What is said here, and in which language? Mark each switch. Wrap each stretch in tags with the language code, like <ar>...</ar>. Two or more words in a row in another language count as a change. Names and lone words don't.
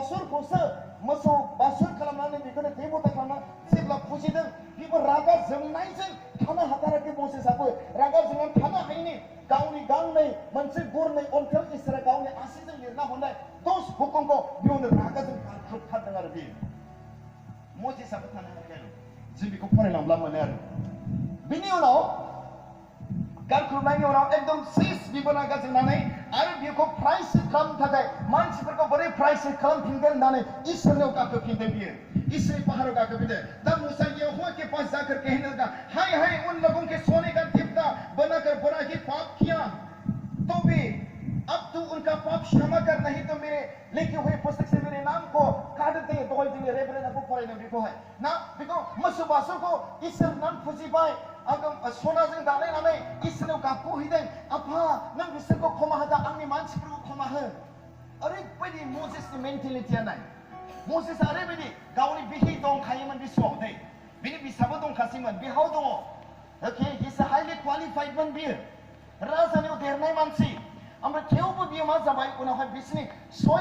<brx>बासुर खालामनानै बेखौनो देबता खालामना जेब्ला फुजिदों बेबो रागा जोंनायजों थानो हाथाराखै मोसेसआबो रागा जोंनानै थानो हायैनि गावनि गांनै मोनसे गुरनै अन्थाइ इसोरा गावनि आसिजों लिरना हरनाय 10 हुकुमखौ बेयावनो रागाजों गारख्रुबथारदों आरो बे मोसेसआबो थानो हायाखै आरो जों बेखौ फरायलांब्ला मोनो आरो बिनि उनाव गानख्रुबनायनि उनाव एकदम सिस बिबाना गाजोंनानै आरो बेखौ प्राइस खालामनो थाखाय मानसिफोरखौ बोरै प्राइस खालामफिनगोन होननानै इसोरनियाव गाखोफिनदों बियो इसोरनि पाहाराव गाखोफिनदों दा</brx> <hi>मूसा यहोवा के पास जाकर कहने लगा हाय हाय उन लोगों के सोने का दीपदा बनाकर बड़ा ही पाप किया तो भी अब तू उनका पाप क्षमा कर नहीं तो मेरे लिखे हुए पुस्तक से मेरे नाम को काट दे तो</hi> <brx>जोंनि रेबरेन्डखौ फरायदों बेखौहाय ना बेखौ मोसौ बासुरखौ इसोर नाम फुजिबाय सनाजों दालायनानै इसोरनाव गाबख'हैदों आफा नों बिसोरखौ क्षमा होदा आंनि मानसिफोरखौ क्षमा हो ओरैबायदि मजेसनि मेन्टेलिटिया नाय मजेसआ ओरैबायदि गावनि बिहि दंखायोमोन बिसुआव दै बिनि बिसाबो दंखासैमोन बिहाव दङ</brx> <en>okay is a highly</en> <brx>क्वालिफाइडमोन बियो राजानियाव देरनाय मानसि ओमफ्राय थेवबो बियो मा जाबाय उनावहाय बिसोरनि 6</brx>